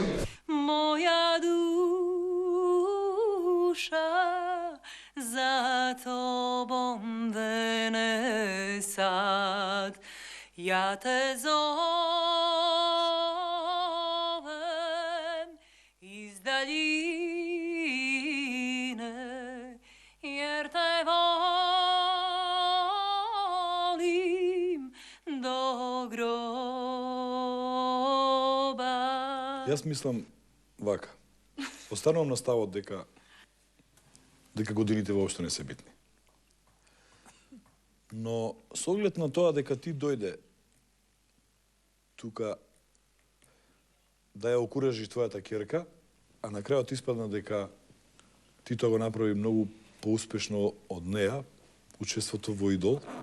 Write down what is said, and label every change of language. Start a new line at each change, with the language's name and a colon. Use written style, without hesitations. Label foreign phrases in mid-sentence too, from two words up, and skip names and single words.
Serbian: Моја душа за тобом дене сад, ја те зовем из daljine, jer te volim do groba.
Macedonian: Јас мислам вака. Останувам на ставот дека годините воопшто не се битни. Но со оглед на тоа дека ти дојде тука да ја окуражиш твојата ќерка, а на крајот испадна дека ти тоа го направи многу поуспешно од неа, учеството во Идол.